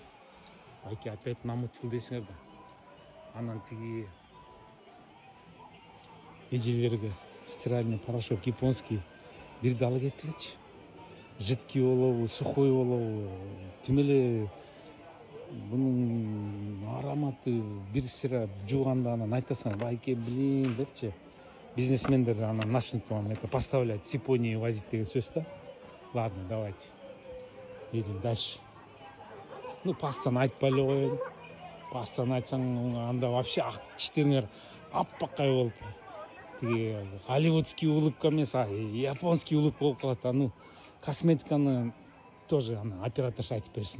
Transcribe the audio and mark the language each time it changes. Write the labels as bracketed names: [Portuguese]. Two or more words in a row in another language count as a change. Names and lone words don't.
[Kyrgyz] Байке опять намыттыл десиңер да. Анан тиги эжелерге [Russian] стиральный порошок японский [Kyrgyz] бирди ала кеткилечи. Жидкий болобу, сухой болобу, тим эле bunun ароматы бир сыра жууганда анан айтасың, байке, блин депчи. Бизнесмендер анан [Russian] начнут вам это поставлять с Японии возить [Kyrgyz] деген сөз да. [Russian] Ладно, давайте. Едем дальше. [Kyrgyz] Пастаны айтпай эле коеюн. Пастаны айтсаң, анда вообще ак тиштериңер аппакай болуп. Тиги [Russian] голливудский улыбка [Kyrgyz] эмес, [Russian] японский улыбка [Kyrgyz] болуп калат. Косметиканы тоже операторша айтып берсин.